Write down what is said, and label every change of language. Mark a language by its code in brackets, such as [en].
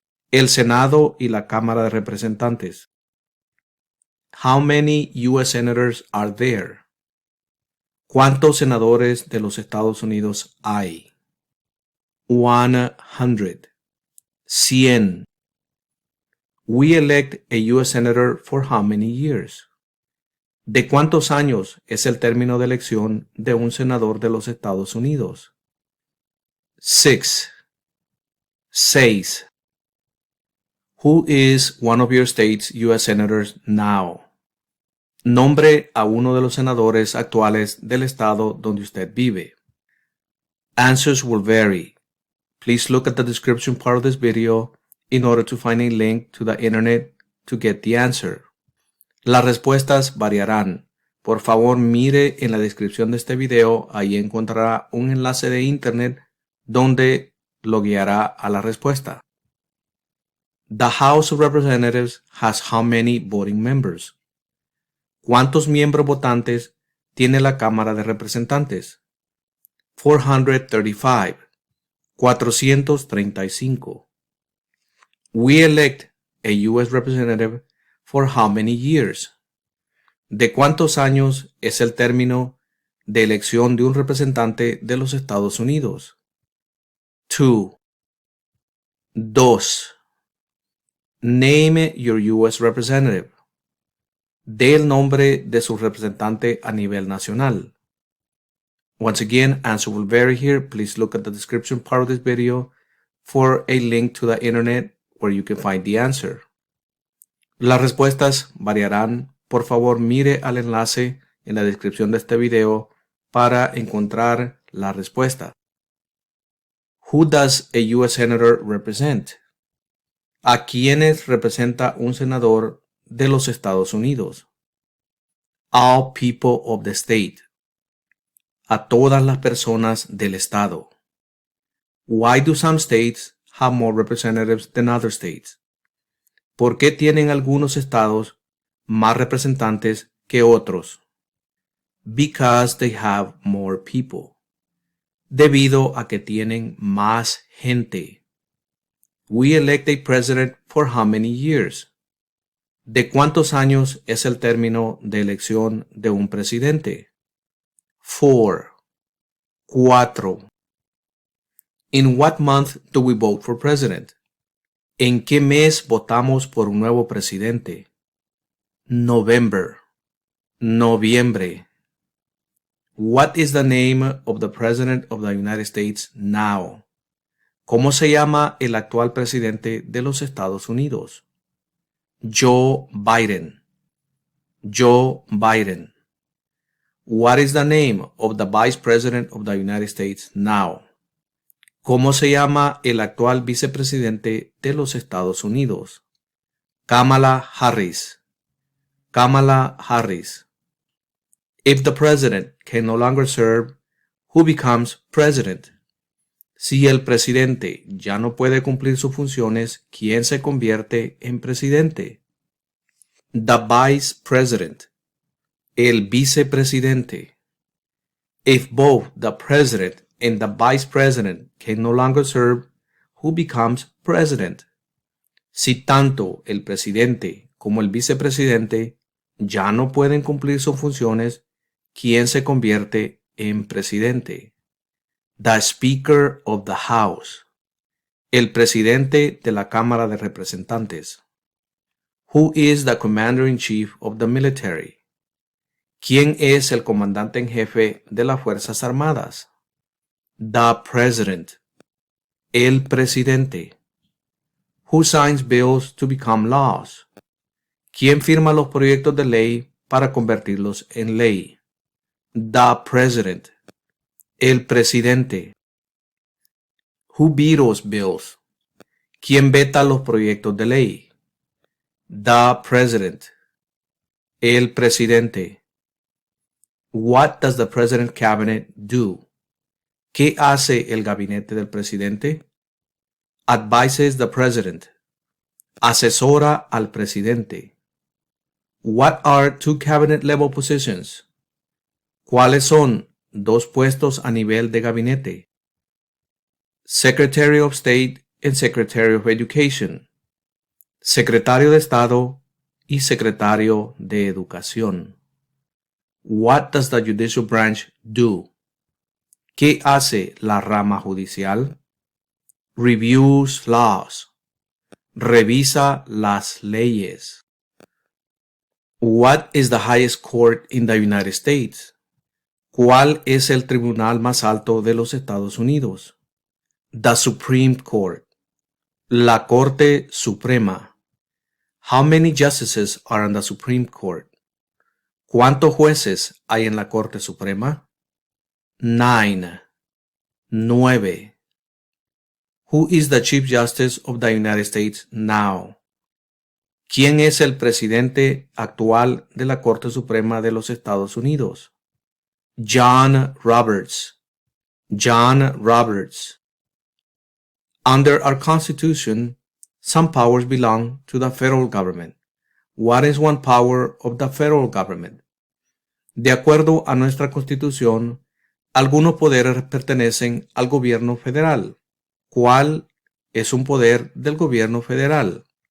[es] El Senado y la Cámara de Representantes. [en] How many U.S. senators are there? [es] ¿Cuántos senadores de los Estados Unidos hay? [en] 100. 100. We elect a U.S. senator for how many years? [es] ¿De cuántos años es el término de elección de un senador de los Estados Unidos? [en] 6. 6. Who is one of your state's U.S. senators now? [es] Nombre a uno de los senadores actuales del estado donde usted vive. [en] Answers will vary. Please look at the description part of this video in order to find a link to the internet to get the answer. [es] Las respuestas variarán. Por favor, mire en la descripción de este video, ahí encontrará un enlace de internet donde lo guiará a la respuesta. [en] The House of Representatives has how many voting members? [es] ¿Cuántos miembros votantes tiene la Cámara de Representantes? [en] 435. 435. We elect a U.S. representative for how many years? [es] ¿De cuántos años es el término de elección de un representante de los Estados Unidos? [en] 2. 2. Name your U.S. representative. [es] Dé el nombre de su representante a nivel nacional. [en] Once again, answer will vary here. Please look at the description part of this video for a link to the internet where you can find the answer. [es] Las respuestas variarán. Por favor, mire al enlace en la descripción de este video para encontrar la respuesta. [en] Who does a U.S. Senator represent? [es] ¿A quiénes representa un senador de los Estados Unidos? [en] All people of the state. [es] A todas las personas del estado. [en] Why do some states have more representatives than other states? [es] ¿Por qué tienen algunos estados más representantes que otros? [en] Because they have more people. [es] Debido a que tienen más gente. [en] We elect a president for how many years? [es] ¿De cuántos años es el término de elección de un presidente? [en] 4. 4. In what month do we vote for president? [es] ¿En qué mes votamos por un nuevo presidente? [en] November. [es] Noviembre. [en] What is the name of the President of the United States now? [es] ¿Cómo se llama el actual presidente de los Estados Unidos? [en] Joe Biden. Joe Biden. What is the name of the Vice President of the United States now? [es] ¿Cómo se llama el actual vicepresidente de los Estados Unidos? [en] Kamala Harris. Kamala Harris. If the president can no longer serve, who becomes president? [es] Si el presidente ya no puede cumplir sus funciones, ¿quién se convierte en presidente? [en] The vice president. [es] El vicepresidente. [en] If both the president and the vice president can no longer serve, who becomes president? [es] Si tanto el presidente como el vicepresidente ya no pueden cumplir sus funciones, ¿quién se convierte en presidente? [en] The Speaker of the House. [es] El presidente de la Cámara de Representantes. [en] Who is the Commander-in-Chief of the Military? [es] ¿Quién es el comandante en jefe de las Fuerzas Armadas? [en] The President. [es] El presidente. [en] Who signs bills to become laws? [es] ¿Quién firma los proyectos de ley para convertirlos en ley? [en] The President. [es] El presidente. [en] Who vetoes bills? [es] ¿Quién veta los proyectos de ley? [en] The President. [es] El presidente. [en] What does the President Cabinet do? [es] ¿Qué hace el gabinete del presidente? [en] Advises the President. [es] Asesora al presidente. [en] What are two cabinet level positions? [es] ¿Cuáles son dos puestos a nivel de gabinete? [en] Secretary of State and Secretary of Education. [es] Secretario de Estado y Secretario de Educación. [en] What does the judicial branch do? [es] ¿Qué hace la rama judicial? [en] Reviews laws. [es] Revisa las leyes. [en] What is the highest court in the United States? [es] ¿Cuál es el tribunal más alto de los Estados Unidos? [en] The Supreme Court. [es] La Corte Suprema. [en] How many justices are on the Supreme Court? [es] ¿Cuántos jueces hay en la Corte Suprema? [en] 9. 9. Who is the Chief Justice of the United States now? [es] ¿Quién es el presidente actual de la Corte Suprema de los Estados Unidos? [en] John Roberts. John Roberts. Under our Constitution, some powers belong to the federal government. What is one power of the federal government? [es] De acuerdo a nuestra Constitución, algunos poderes pertenecen al gobierno federal. ¿Cuál es un poder del gobierno federal?